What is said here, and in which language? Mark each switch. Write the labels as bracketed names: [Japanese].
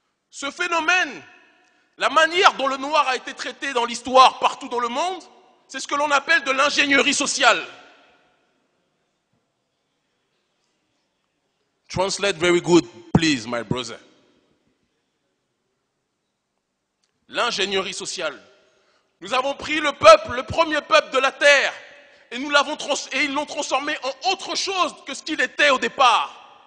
[French] Ce phénomène, la manière dont le noir a été traité dans l'histoire partout dans le monde, c'est ce que l'on appelle de l'ingénierie sociale. [English] Translate very good, please, my brother. [French] L'ingénierie sociale. Nous avons pris le peuple, le premier peuple de la terre, et ils l'ont transformé en autre chose que ce qu'il était au départ.